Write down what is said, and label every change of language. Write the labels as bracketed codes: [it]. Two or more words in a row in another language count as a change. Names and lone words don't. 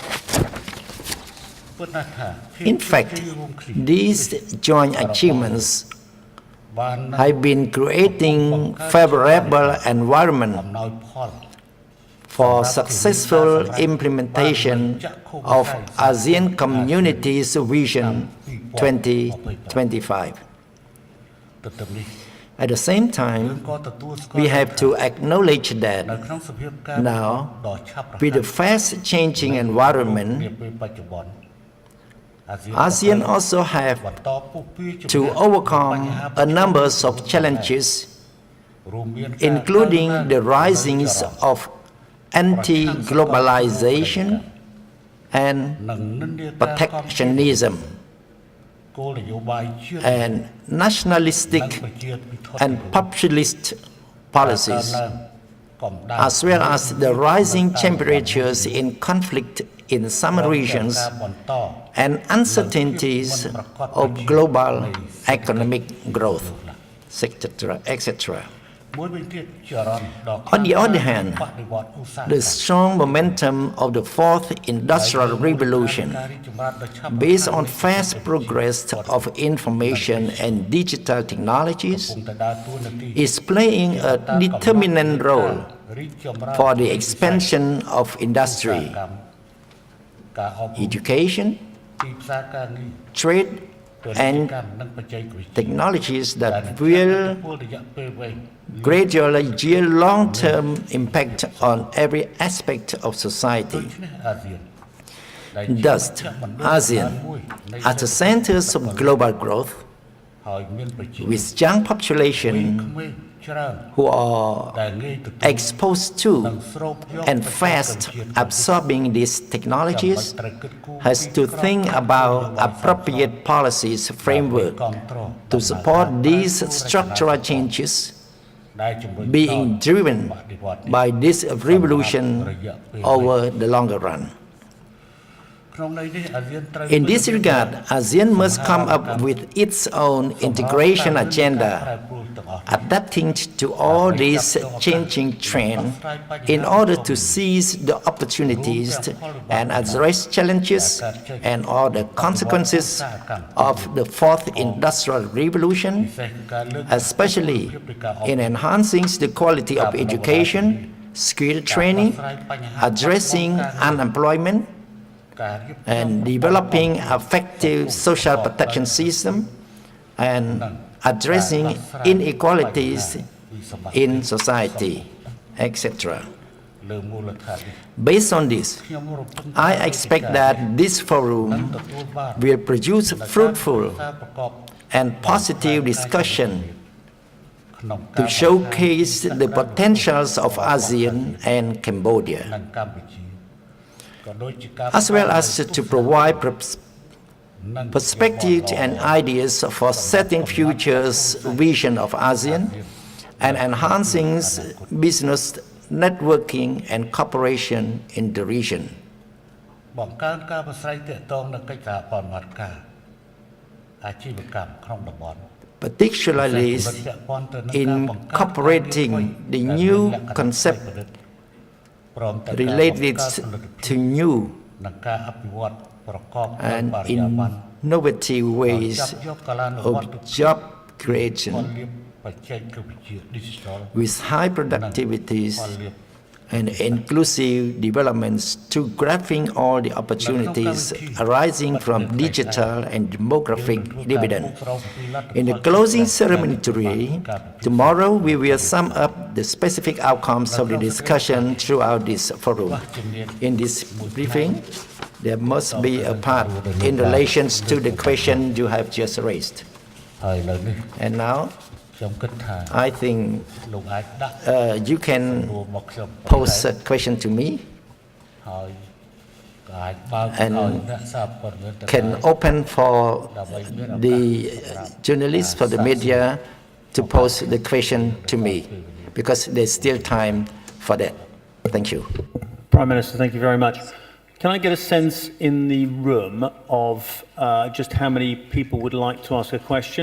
[en] In fact, these joint achievements have been creating favorable environment for successful implementation of ASEAN Community's Vision 2025. At the same time, we have to acknowledge that [km] នៅក្នុងសភាពការណ៍ [en] now, [km] ដ៏ឆាប់រហ័ស [en] with the fast changing [km] នា [en] environment, [km] ពេលបច្ចុប្បន្ន [en] ASEAN also have [km] បន្តពុះពារជំនះ [en] to overcome a number of challenges, [km] រួមមានការ [en] including the rising of anti-globalization and [km] និងនិន្នាការ [en] protectionism [km] គោលនយោបាយជាតិ [en] and nationalistic [km] និងប្រជាពិធ [en] and populist policies, [km] កំដៅ [en] as well as the rising temperatures in conflict in some regions [km] ការបន្ត [en] and uncertainties of global economic growth, etc. [km] មួយវិញទៀតចរន្តដ៏ [en] On the other hand, [km] បដិវត្តន៍ឧស្សាហ [en] the [km] កម្ម [en] strong momentum of the fourth industrial revolution, [km] ការរីកចម្រើនដ៏ឆាប់រហ័ស [en] based on fast progress of information and digital technologies, [km] គង់តែដើរតួនាទី [en] is playing a determinant role [km] រីកចម្រើន [en] for the expansion of industry, [km] ការអប់រំ [en] education, [km] ទីផ្សារការងារ [en] trade, [km] ពាណិជ្ជ [en] and [km] កម្មនិងបច្ចេកវិទ្យា [en] technologies [km] ដែល [en] that [km] នឹង [en] will [km] ពលរយៈពេលវែង [en] gradually yield long-term impact on every aspect of [km] ដូ [en] society. [km] ច្នេះអាស៊ានដែល [en] Thus, [km] ជាមជ្ឈមណ្ឌល [en] ASEAN, [km] មួយនៃ [en] as the centers of global growth, [km] ហើយមានប្រជា [en] with young population [km] ក្មេងច្រើន [en] who are [km] ដែលងាយទទួល [en] exposed [km] និង [en] to [km] ស្រូបយក [en] and [km] បច្ចេក [en] fast [km] វិទ្យា [en] absorbing these [km] ចាំបាច់ [en] technologies, [km] ត្រូវគិតគូរ [en] has [km] ពី [en] to [km] ក្រប [en] think [km] ខ័ណ្ឌ [en] about [km] នយោបាយ [en] appropriate policies [km] ដើម្បី [en] framework [km] គាំទ្រ [en] to support these structural changes [km] ដែលជំរុញ [en] being [km] ដល់ [en] driven [km] បដិវត្តន៍ [en] by this revolution over the longer run. [km] ក្នុងន័យនេះអាស៊ានត្រូវ [en] In this regard, ASEAN must come up with its own integration agenda, adapting to all these changing trends in order to seize the opportunities and address challenges and all the consequences of the fourth industrial revolution, [km] ពិសេសគឺការលើក [en] especially in enhancing the quality of education, skill training, addressing unemployment, [km] ការរៀប [en] and developing effective social protection system and addressing inequalities in society, etc. [km] លើមូលដ្ឋាននេះ [en] Based on this, [km] ខ្ញុំរំពឹង [en] I expect that this forum [km] ទទួលបាន [en] will produce fruitful [km] ការប្រកប [en] and positive discussion [km] ក្នុងកា [en] to [km] រ [en] showcase the potentials of ASEAN and Cambodia, [km] និងកម្ពុជាក៏ដូចជាការ [en] as well as to provide [km] និង [en] perspectives and ideas for setting future's vision of ASEAN and enhancing business networking and cooperation in the region. [km] បង្កើនការប្រស្រ័យទាក់ទងនឹងកិច្ចសហប្រតិបត្តិការអាជីវកម្មក្នុងតំបន់ [en] Particularly incorporating the new concept [km] ព្រមទាំងការ [en] related [km] បង្កើតផលិតភាព [en] to new [km] និងការអភិវឌ្ឍប្រកបដោយ [en] and [km] បរិយាបន្ន [en] innovative ways [km] ចាប់យកកាលានុវត្ត [en] of job [km] ផល [en] creation [km] លាភបច្ចេកវិទ្យា digital [en] with high productivities [km] ផលលាភ [en] and inclusive developments to grasping all the opportunities arising from digital and demographic dividend. In the closing ceremony today, tomorrow we will sum up the specific outcomes of the discussion throughout this forum. In this briefing, there must be a part in relation to the question you have just raised. [km] ហើយឥឡូវនេះ [en] And now, [km] ខ្ញុំគិតថា [en] I think [km] លោកអាចដាក់ [en] you can [km] រួមមកខ្ញុំ [en] pose a question to me [km] ហើយក៏អាចបើក [en] And [km] ឲ្យអ្នកសារព័ត៌មានទាំង [en] can open for the journalists, for the media to pose the question to me, because there's still time for that. Thank you. Prime Minister, thank you very much. Can I get a sense in the room of just how many people would like to ask a question?